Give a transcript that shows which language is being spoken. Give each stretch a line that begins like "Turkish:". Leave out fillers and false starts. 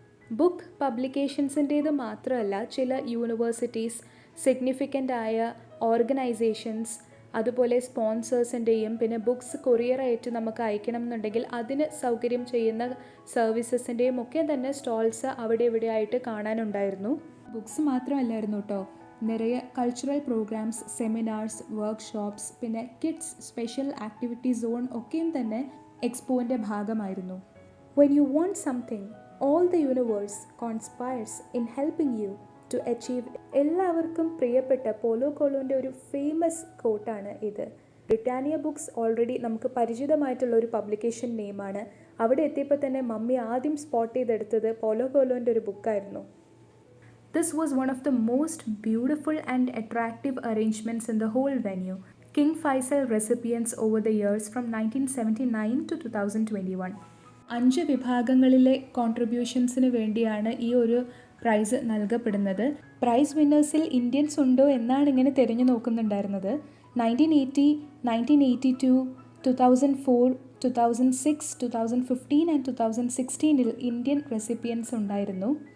Malayalam: Book പബ്ലിക്കേഷൻസിൻ്റേത് മാത്രമല്ല, ചില universities, significant ആയ ഓർഗനൈസേഷൻസ്, അതുപോലെ സ്പോൺസേഴ്സിൻ്റെയും പിന്നെ ബുക്സ് കൊറിയറായിട്ട് നമുക്ക് അയക്കണം എന്നുണ്ടെങ്കിൽ അതിന് സൗകര്യം ചെയ്യുന്ന സർവീസസിൻ്റെയും ഒക്കെ തന്നെ സ്റ്റോൾസ് അവിടെ ഇവിടെയായിട്ട് കാണാനുണ്ടായിരുന്നു. ബുക്സ് മാത്രമല്ലായിരുന്നു കേട്ടോ, നിറയെ കൾച്ചറൽ പ്രോഗ്രാംസ്, സെമിനാർസ്, വർക്ക്ഷോപ്സ്, പിന്നെ കിഡ്സ് സ്പെഷ്യൽ ആക്ടിവിറ്റി സോൺ ഒക്കെയും തന്നെ എക്സ്പോൻ്റെ ഭാഗമായിരുന്നു.
English: When you want something, all the universe conspires in helping you to achieve.
Malayalam: എല്ലാവർക്കും പ്രിയപ്പെട്ട പോലോ കോലോൻ്റെ ഒരു ഫേമസ് കോട്ടാണ് ഇത്. ബ്രിട്ടാനിയ ബുക്സ് ഓൾറെഡി നമുക്ക് പരിചിതമായിട്ടുള്ള ഒരു പബ്ലിക്കേഷൻ നെയിമാണ്. അവിടെ എത്തിയപ്പോൾ തന്നെ മമ്മി ആദ്യം സ്പോട്ട് ചെയ്തെടുത്തത് പോലോ കോലോൻ്റെ ഒരു ബുക്കായിരുന്നു.
English: This was one of the most beautiful and attractive arrangements in the whole venue. King Faisal recipients over the years from 1979 to 2021.
Malayalam: 5 വിഭാഗങ്ങളിലെ കോൺട്രിബ്യൂഷൻസിന് വേണ്ടിയാണ് ഈ ഒരു പ്രൈസ് നൽകപ്പെടുന്നത്. പ്രൈസ് വിന്നേഴ്സിൽ ഇന്ത്യൻസ് ഉണ്ടോ എന്നാണ് ഇങ്ങനെ തിരഞ്ഞു നോക്കുന്നുണ്ടായിരുന്നത്. 1980, 1982, 2004, 2006, 2015 ആൻഡ് 2016 ഇന്ത്യൻ റെസിപ്പിയൻസ് ഉണ്ടായിരുന്നു.